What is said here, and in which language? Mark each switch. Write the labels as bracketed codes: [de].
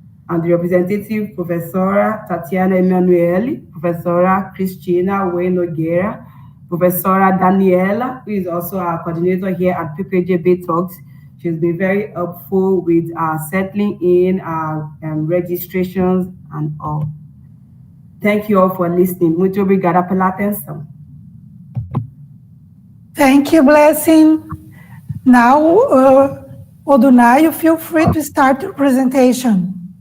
[en] and the representative Professor Tatiana Emanuele, Professor Cristina Wayne Nogueira, Professor Daniela, who is also our coordinator here at PPJB Talks. She's been very helpful with settling in our registrations and all. Thank you all for listening. [pt] Muito obrigada pela atenção. [en] Thank you, Blessing. Now, Odunayo, feel free to start your presentation.